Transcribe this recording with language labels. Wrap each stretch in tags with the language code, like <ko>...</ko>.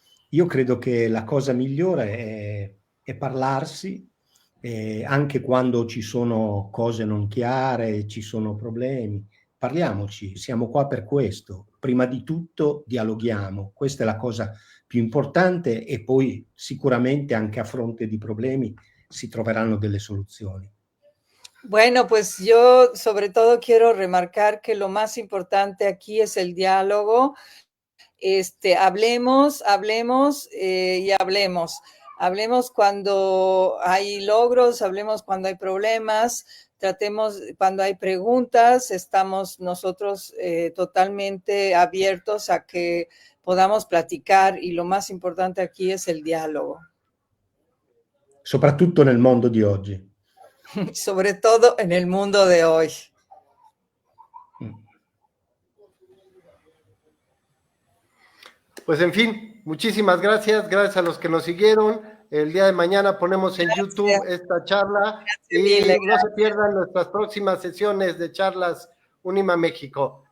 <it>Io credo che la cosa migliore è parlarsi, anche quando ci sono cose non chiare, ci sono problemi. Parliamoci, siamo qua per questo. Prima di tutto dialoghiamo, questa è la cosa più importante, e poi sicuramente anche a fronte di problemi si troveranno delle soluzioni.</it> <es>Bueno, pues yo sobre todo quiero remarcar que lo más importante aquí es el diálogo. Hablemos y hablemos. Hablemos cuando hay logros, hablemos cuando hay problemas, tratemos cuando hay preguntas, estamos nosotros totalmente abiertos a que podamos platicar, y lo más importante aquí es el diálogo.</es> <it>Soprattutto nel mondo di oggi.</it> <es>Sobre todo en el mundo de hoy. Pues en fin, muchísimas gracias, gracias a los que nos siguieron. El día de mañana ponemos en YouTube esta charla y no se pierdan nuestras próximas sesiones de charlas Unima México.</es>